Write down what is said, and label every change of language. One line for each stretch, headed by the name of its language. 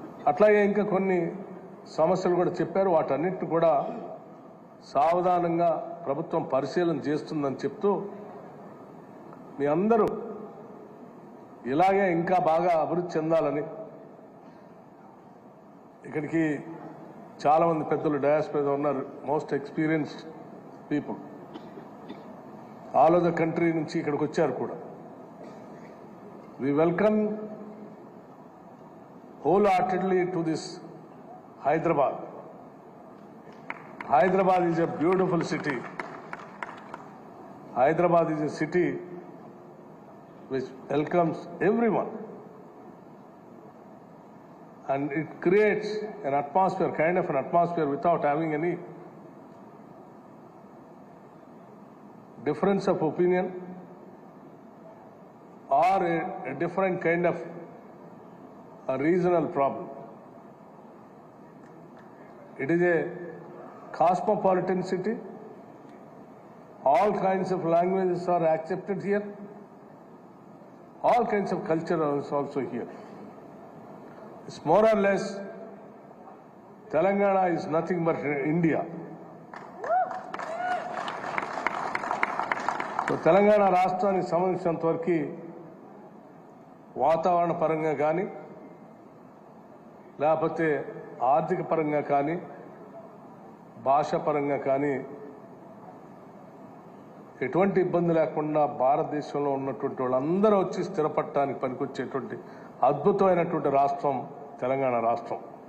Telugu: అట్లాగే ఇంకా కొన్ని సమస్యలు కూడా చెప్పారు. వాటన్నిటిని కూడా సావధానంగా ప్రభుత్వం పరిశీలన చేస్తుందని చెప్తూ మీ అందరూ ఇలాగే ఇంకా బాగా అభివృద్ధి చెందాలని, ఇక్కడికి చాలామంది పెద్దలు డయాస్ మీద ఉన్నారు,
English: most experienced people all over the country
Telugu: నుంచి ఇక్కడికి వచ్చారు కూడా.
English: We welcome wholeheartedly to this Hyderabad. Hyderabad is a beautiful city. Hyderabad is a city which welcomes everyone, and it creates an atmosphere, kind of an atmosphere, without having any difference of opinion or a different kind of a regional problem. It is a cosmopolitan city. All kinds of languages are accepted here. All kinds of culture is also here. It's more or less, Telangana is nothing but India.
Telugu: So Telangana రాష్ట్రానికి సంబంధించినంత వరకు వాతావరణ పరంగా కానీ, లేకపోతే ఆర్థిక పరంగా కానీ, భాష పరంగా కానీ ఎటువంటి ఇబ్బంది లేకుండా భారతదేశంలో ఉన్నటువంటి వాళ్ళందరూ వచ్చి స్థిరపడటానికి పనికొచ్చేటువంటి అద్భుతమైనటువంటి రాష్ట్రం తెలంగాణ రాష్ట్రం.